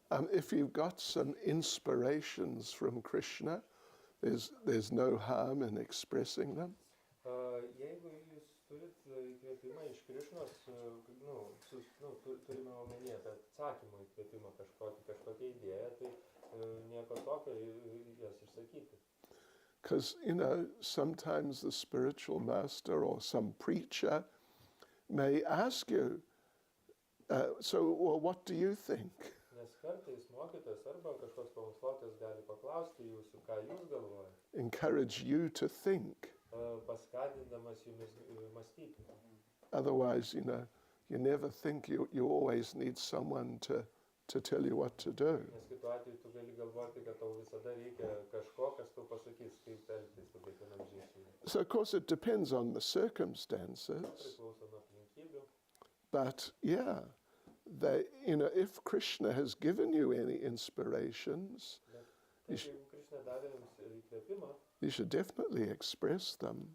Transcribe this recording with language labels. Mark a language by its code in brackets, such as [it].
[en] If you've got some inspirations from Krishna, there's no harm in expressing them. [lt] Jeigu jūs turit įkvėpimą iš Krišnos, turime omenyje apie atsakymą įkvėpimą kažkokią idėją, tai nieko tokio jas išsakyti. [en] Because, you know, sometimes the spiritual master or some preacher may ask you, well, what do you think? [lt] Nes kartais mokytojas arba kažkoks pamokslotojas gali paklausti jūsų, ką jūs galvojate. [en] Encourage you to think. [lt] Paskatindamas jumis mąstyti. [en] Otherwise, you know, you never think, you always need someone to tell you what to do. [lt] Nes kitu atveju tu gali galvoti, kad tau visada reikia kažko, kas tau pasakys, kaip elgtis su kiekvienam žingsniu. [en] So, of course, it depends on the circumstances. [lt] Priklauso nuo aplinkybių. [en] But, yeah, you know, if Krishna has given you any inspirations, [lt] Jeigu Krishna davė jums įkvėpimą, [en] you should definitely express them.